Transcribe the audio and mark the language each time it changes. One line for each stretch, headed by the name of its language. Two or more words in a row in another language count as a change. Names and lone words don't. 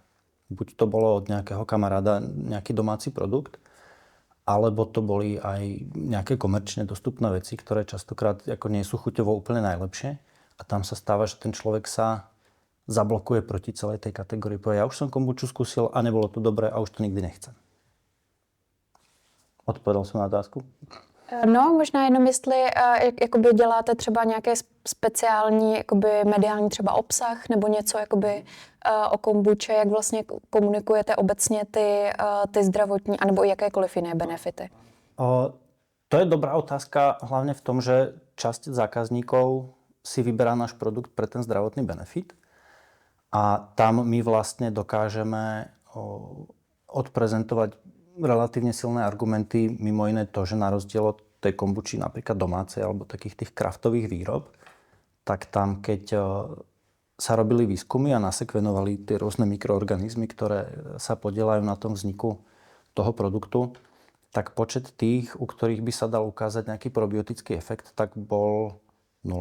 Slovak: Buď to bolo od nejakého kamaráda nejaký domáci produkt, alebo to boli aj nejaké komerčne dostupné veci, ktoré častokrát ako nie sú chuťovo úplne najlepšie. A tam sa stáva, že ten človek sa zablokuje proti celej tej kategórii. Povie, ja už som kombuču skúsil a nebolo to dobré a už to nikdy nechcem.
Czech: Odpovedal jsem na otázku? No, možná jenom jestli jakoby děláte třeba nějaké speciální jakoby mediální třeba obsah nebo něco jakoby o kombuče, jak vlastně komunikujete obecně ty zdravotní anebo jakékoliv jiné benefity?
Slovak: To je dobrá otázka hlavne v tom, že časť zákazníkov si vyberá náš produkt pre ten zdravotný benefit a tam my vlastne dokážeme odprezentovať relatívne silné argumenty, mimo iné to, že na rozdiel od tej kombuči napríklad domácej alebo takých tých kraftových výrob, tak tam keď sa robili výskumy a nasekvenovali tie rôzne mikroorganizmy, ktoré sa podieľajú na tom vzniku toho produktu, tak počet tých, u ktorých by sa dal ukázať nejaký probiotický efekt, tak bol 0.